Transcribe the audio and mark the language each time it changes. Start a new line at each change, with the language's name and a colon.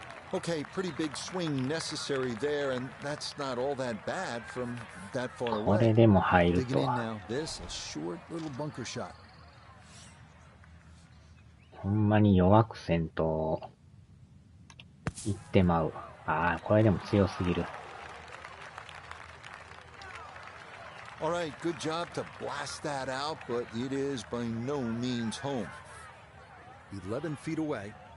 English: Okay, pretty big swing necessary there, and that's not all that bad from that far away.
Japanese: これでも入るとは。
English: This a short little bunker shot.
Japanese: ほんまに弱くせんと行ってまう。これでも強すぎる。
English: All right, good job to blast that out, but it is by no means home. 11 feet away.